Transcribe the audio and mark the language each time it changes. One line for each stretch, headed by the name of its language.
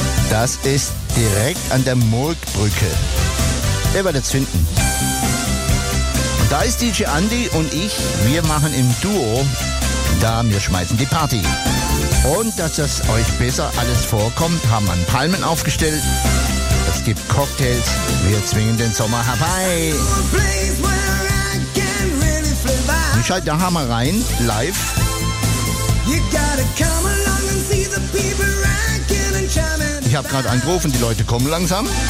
German: Das ist direkt an der Murgbrücke. Er wird es finden. Und da ist DJ Andy und ich, wir machen im Duo, da wir schmeißen die Party. Und dass das euch besser alles vorkommt, haben wir Palmen aufgestellt. Es gibt Cocktails. Wir zwingen den Sommer herbei.
English: A place where I can really fly by.
German: schalten der Hammer rein, live.
English: You gotta come along and see the people rocking and chiming.
German: Ich habe gerade angerufen, die Leute kommen langsam.